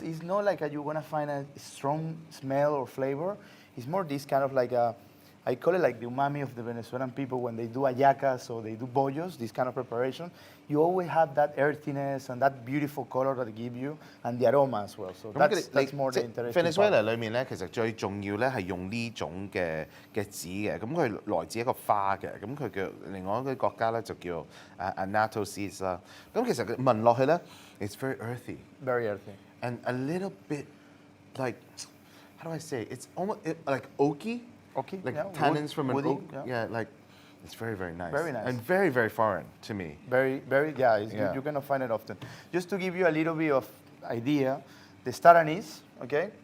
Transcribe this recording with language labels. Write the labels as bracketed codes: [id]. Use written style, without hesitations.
[en] This is not like you're going to find a strong smell or flavor. It's more this kind of like I call it like the umami of the Venezuelan people when they do hallacas or they do bollos, this kind of preparation. You always have that earthiness and that beautiful color that they give you, and the aroma as well. So that's more the interesting [zh] Venezuela 裏面咧，其實最重要咧係用呢種嘅籽嘅，咁佢來自一個花嘅，咁佢叫另外一個國家咧就叫annatto seeds 啦。咁其實佢聞落去咧 ， [en] it's very earthy. Very earthy. And a little bit like, how do I say? It's almost like oaky. Okay. Like tannins from an oak. Yeah, like it's very nice. Very nice. And very foreign to me. Very, you're going to find it often. Just to give you a little bit of idea, the star anise, okay?